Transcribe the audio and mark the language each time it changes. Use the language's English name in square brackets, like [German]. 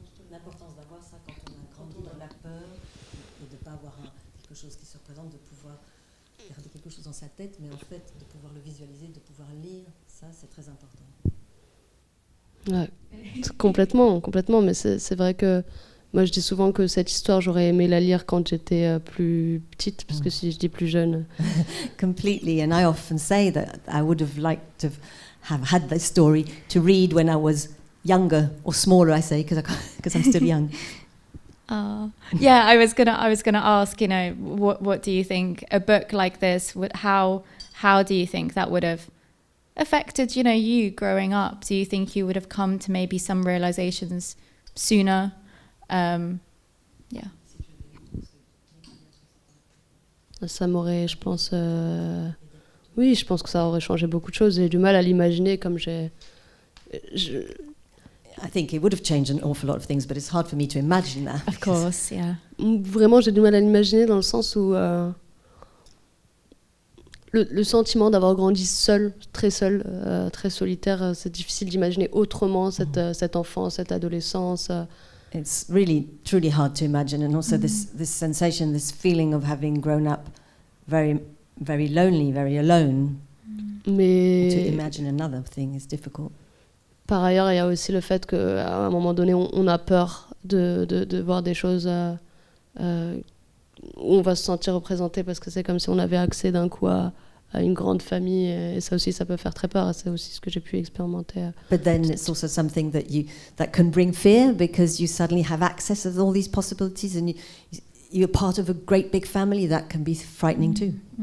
[French] L'importance d'avoir ça quand on a grandi dans la peur et de ne pas avoir quelque chose qui se représente, de pouvoir garder quelque chose dans sa tête, mais en fait de pouvoir le visualiser, de pouvoir lire, ça c'est très important. Ouais, complètement, mais c'est vrai que moi je dis souvent que cette histoire j'aurais aimé la lire quand j'étais plus petite, parce que si je dis plus jeune. [English] Completely, and I often say that I would have liked to have had this story to read when I was younger or smaller. I say because I'm still young. Yeah, I was gonna ask, you know, what do you think a book like this would, how do you think that would have affected, you know, you growing up? Do you think you would have come to maybe some realizations sooner? Yeah. [French] Ça m'aurait, je pense, oui, je pense que ça aurait changé beaucoup de choses. J'ai du mal à l'imaginer comme [English] I think it would have changed an awful lot of things, but it's hard for me to imagine that. Of course, yeah. [French] Vraiment, j'ai du mal à l'imaginer dans le sens où le sentiment d'avoir grandi seul, très solitaire, c'est difficile d'imaginer autrement cette enfance, cette adolescence. [English] It's really, truly hard to imagine, and also this sensation, this feeling of having grown up very, very lonely, very alone. [French] Mais [English] To imagine another thing is difficult. [French] par ailleurs, il y a aussi le fait qu'à un moment donné, on a peur de voir des choses où on va se sentir représenté parce que c'est comme si on avait accès d'un coup à une grande famille, et ça aussi, ça peut faire très peur, et c'est aussi ce que j'ai pu expérimenter. [English] But then it's also something that can bring fear, because you suddenly have access to all these possibilities, and you're part of a great big family. That can be frightening too.